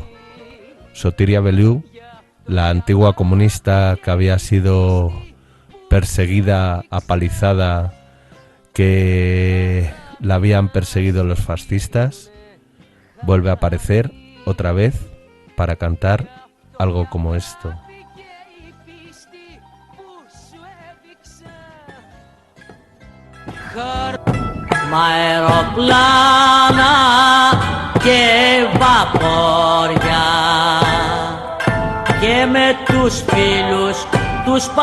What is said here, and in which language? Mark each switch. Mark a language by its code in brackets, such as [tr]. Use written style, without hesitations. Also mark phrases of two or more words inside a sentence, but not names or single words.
[es] Sotiria Bellou, la antigua comunista que había sido perseguida, apalizada, que la habían perseguido los fascistas, vuelve a aparecer otra vez para cantar algo como esto. [el] Μ' αεροπλάνα και βαπόρια και με τους φίλους τους